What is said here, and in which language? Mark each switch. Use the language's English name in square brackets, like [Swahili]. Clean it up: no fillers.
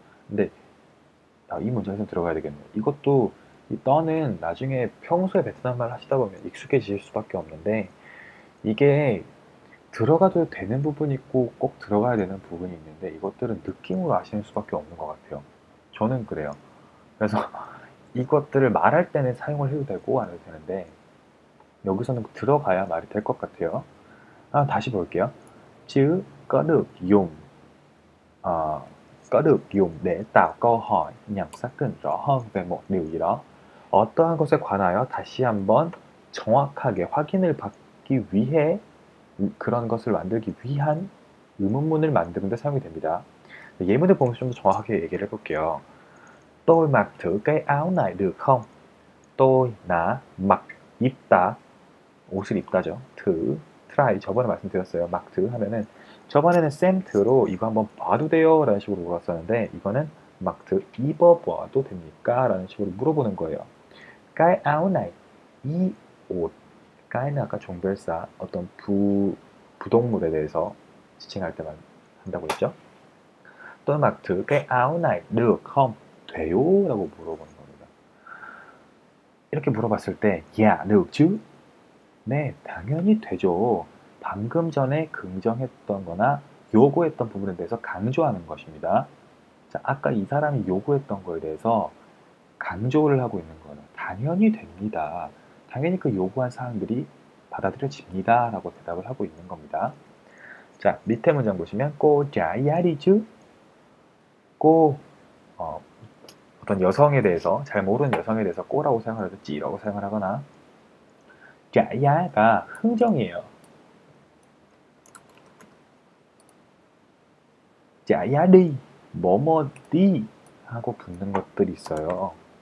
[Korean] 근데 이 문장에서 들어가야 되겠네요. 이것도 이 떠는 나중에 평소에 베트남 말 하시다 보면 익숙해지실 수밖에 없는데 이게 들어가도 되는 부분이 있고 꼭 들어가야 되는 부분이 있는데 이것들은 느낌으로 아시는 수밖에 없는 것 같아요. 저는 그래요. 그래서 이것들을 말할 때는 사용을 해도 되고 안 해도 되는데 여기서는 들어가야 말이 될 것 같아요. 다시 볼게요. [Vietnamese] Chứ có được dùng có được dùng để tạo câu hỏi nhằm xác định rõ hơn về một điều gì đó. [Korean] 어떠한 것에 관하여 다시 한번 정확하게 확인을 받기 위해 그런 것을 만들기 위한 의문문을 만드는 데 사용이 됩니다. 예문을 보면서 좀 더 정확하게 얘기를 해볼게요. [Vietnamese] Tôi mặc thử cái áo này được không? [Korean] Tôi 나 mặc 입다 옷을 입다죠. 드 try 저번에 말씀드렸어요. 막 드 하면은 저번에는 쌤 드로 이거 한번 봐도 돼요 라는 식으로 물었었는데 이거는 막 드 입어봐도 됩니까? 라는 식으로 물어보는 거예요. [Vietnamese] cái áo này [Korean] 이 옷 그ai는 아까 종별사 어떤 부동물에 대해서 지칭할 때만 한다고 했죠. [Vietnamese] tôi mặc thử cái áo này được không? [Korean] 돼요? 라고 물어보는 겁니다. 이렇게 물어봤을 때 yeah, [Vietnamese] được chứ? [Korean] 네, 당연히 되죠. 방금 전에 긍정했던 거나 요구했던 부분에 대해서 강조하는 것입니다. 자, 아까 이 사람이 요구했던 거에 대해서 강조를 하고 있는 거는 당연히 됩니다. 당연히 그 요구한 사항들이 받아들여집니다. 라고 대답을 하고 있는 겁니다. 자, 밑에 문장 보시면 [Vietnamese] cô trả giá đi chứ? [Korean] cô 어떤 여성에 대해서 잘 모르는 여성에 대해서 꼬라고 사용을 해도 찌라고 사용을 하거나 trả giá 가 흥정이에요. [Vietnamese] trả giá đi, [Korean] 뭐뭐 đi 하고 붙는 것들이 있어요.